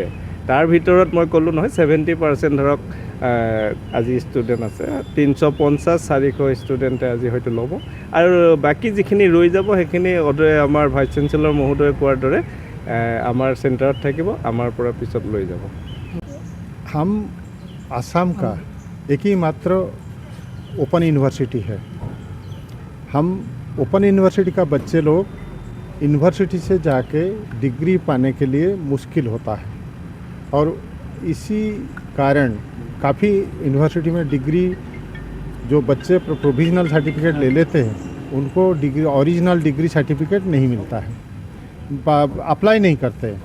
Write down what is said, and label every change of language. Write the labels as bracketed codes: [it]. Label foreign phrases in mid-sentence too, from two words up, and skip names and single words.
[as] তাৰ ভিতৰত মই ক'লোঁ নহয় 70% ধৰক আজি ষ্টুডেণ্ট আছে, 350-400 ষ্টুডেণ্টে আজি হয়তো ল'ব আৰু বাকী যিখিনি ৰৈ যাব সেইখিনি আমাৰ ভাইচ চেঞ্চেলৰ মহোদয়ে কোৱাৰ দৰে আমাৰ চেণ্টাৰত থাকিব, আমাৰ পৰা পিছত লৈ যাব। [hi] हम आसाम का एक ही मात्र ओपन यूनिवर्सिटी है। हम ओपन यूनिवर्सिटी का बच्चे लोग यूनिवर्सिटी से जाके डिग्री पाने के लिए मुश्किल होता है और इसी कारण काफ़ी यूनिवर्सिटी में डिग्री जो बच्चे प्रोविजनल सर्टिफिकेट ले लेते हैं उनको डिग्री ओरिजिनल डिग्री सर्टिफिकेट नहीं मिलता है, अप्लाई नहीं करते हैं।